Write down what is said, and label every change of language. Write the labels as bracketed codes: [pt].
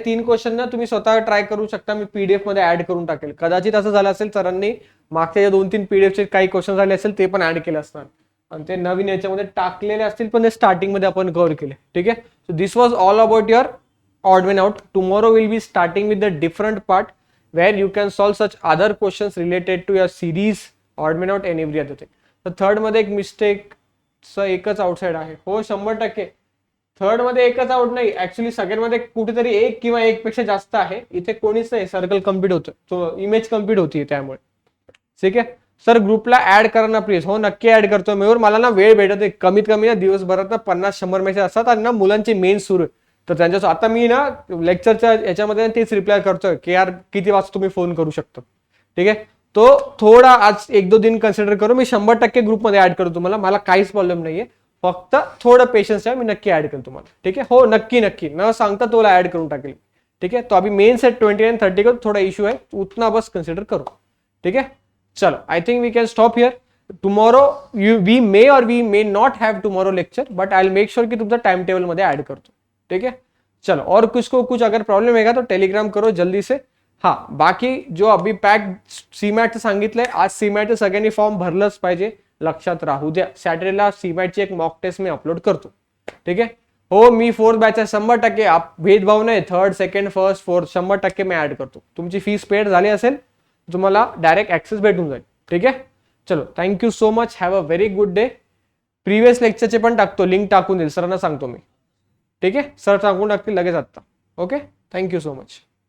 [mr] 3 question ना तुम्ही स्वतः ट्राय करू शकता, मी पीडीएफ मध्ये ऍड करून टाकेल. कदाचित असं झालं असेल सरांनी मागच्या 2-3 पीडीएफचे काही क्वेश्चन झाले असेल ते पण ऍड केले असणार, आणि ते नवीन याच्यामध्ये टाकलेले असतील, पण ते स्टार्टिंग मध्ये आपण कव्हर केले. ठीक आहे, [en] So this was all about your odd one out. Tomorrow will be starting with the different part where you can solve such other questions related to your series, odd man out and every other thing. [mr] तर third मध्ये एक mistake एकच outside आहे. हो 100%. Third मध्ये एकच out नाही, actually सगळ्यांमध्ये कुठेतरी एक किंवा एक पेक्षा जास्त आहे. इथे कोणीच नाही. सर्कल कम्प्लीट होतं, तो इमेज कम्प्लीट होतीये त्यामुळे. ठीक आहे सर, ग्रुपला ऍड करा ना प्लीज. हो नक्की ऍड करतो मेहूर. मला ना वेळ भेटत आहे, कमीत कमी ना दिवसभरात ना 50-100 मेसेज असतात, आणि ना मुलांचे मेन सुरू आहे. तर त्यांच्या आता मी ना लेक्चरच्या याच्यामध्ये तेच रिप्लाय करतोय की यार किती वाजता तुम्ही फोन करू शकता. ठीक आहे, [hi] तो थोडा आज 1-2 दिन कन्सिडर करू. [mr] मी 100% ग्रुपमध्ये ऍड करू तुम्हाला, मला काहीच प्रॉब्लेम नाहीये. फक्त थोडं पेशन्स आहे, मी नक्की ऍड करेन तुम्हाला. ठीक आहे, हो नक्की नक्की न सांगता तुला ऍड करून टाकेल. [hi] ठीक है, तो अभी मेन सेट 29-30 का थोड़ा इशू है, उतना बस कंसिडर करो. [en] ठीक है, चलो I think we can stop here. Tomorrow we may or we may not have tomorrow lecture, but I will make sure कि [mr] तुमचा टाइम टेबल मध्ये ऍड करतो. [en] ठीक है, चलो. [hi] और किसको कुछ अगर प्रॉब्लेम है तो टेलिग्राम करो जल्दी से. [mr] हाँ, बाकी जो अभी पॅक सीमॅटचं सांगितलंय, आज सीमॅटचं सगळ्यांनी फॉर्म भरलंच पाहिजे, लक्षात राहू द्या. सॅटर्डेला सीमॅटची एक मॉक टेस्ट मी अपलोड करतो. ठीक आहे, हो मी 4th बॅच आहे 100%. आप भेदभाव नाही, 3rd, 2nd, 1st, 4th 100% मी ऍड करतो. तुमची फीस पेड झाली असेल तुम्हाला डायरेक्ट ऍक्सेस भेटून जाईल. ठीक आहे, चलो [en] Thank you so much. Have a very good day. [mr] Previous लेक्चरचे पण टाकतो, लिंक टाकून देईल सरांना सांगतो मी. ठीक आहे, सर सांगून टाकतील लगेच आता. Okay, thank you so much.